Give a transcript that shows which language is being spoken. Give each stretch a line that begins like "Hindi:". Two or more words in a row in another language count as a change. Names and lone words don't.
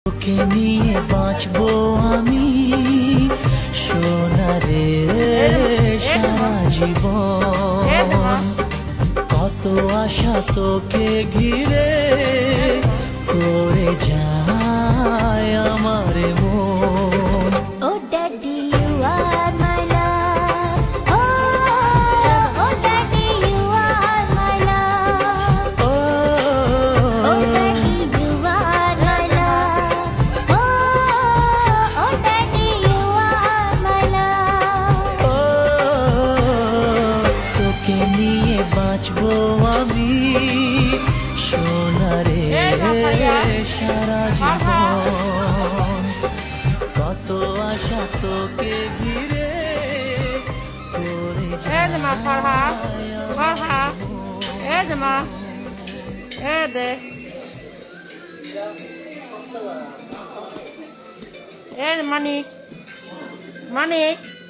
Bangla: তোকে নিয়ে বাঁচবো আমি সোনারে সারা জীবন। কত আশা তোকে ঘিরে করে যায় আমার মন।
English: Oh daddy, you are my love. Oh daddy, you are my love. Oh daddy, you are my love. Oh daddy, you are my love.
Bangla: তোকে নিয়ে বাঁচবো আমি সোনারে সারা জীবন। কত আশা তোকে ঘিরে করে Hadi ma Farha. Farha. Hadi ma. Hadi. Hadi Manik. Manik.